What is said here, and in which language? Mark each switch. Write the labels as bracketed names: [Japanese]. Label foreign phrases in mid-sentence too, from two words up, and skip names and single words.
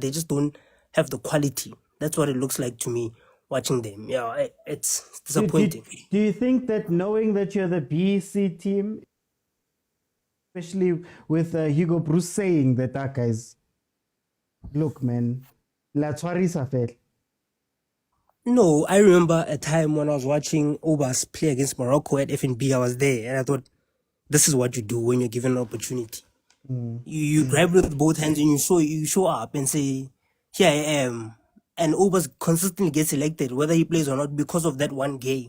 [English] They just don't have the quality. That's what it looks like to me watching them. Yeah, it's disappointing. Do you think that knowing that you're the BC team, especially with Hugo Bruce saying that, guys, look, man, [Southern Sotho] la tshwarisa fela. [English] No, I remember a time when I was watching Obas play against Morocco at FNB. I was there and I thought, this is what you do when you're given an opportunity. You grab it with both hands and you show up and say, here I am. And Obas consistently gets selected, whether he plays or not, because of that one game.